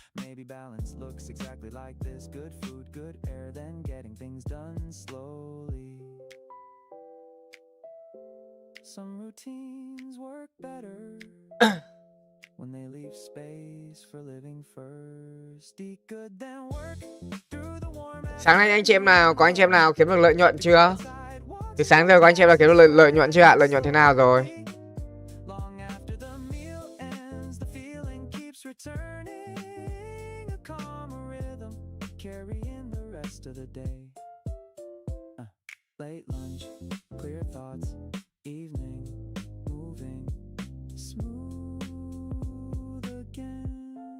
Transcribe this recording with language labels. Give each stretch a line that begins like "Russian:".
English: Maybe balance looks exactly like this: good food, good air, then getting things done slowly. Some routines work better when they leave space for living first. Eat good then work through the warm.
Vietnamese: Sáng nay anh chị em nào, có anh chị em nào kiếm được lợi nhuận chưa? Từ sáng giờ có anh chị em nào kiếm được lợi nhuận chưa ạ? Lợi nhuận thế nào rồi?
English: Long after the meal ends, the feeling keeps returning, a calmer rhythm carrying the rest of the day. Late lunch, clear thoughts, evening, moving, smooth again.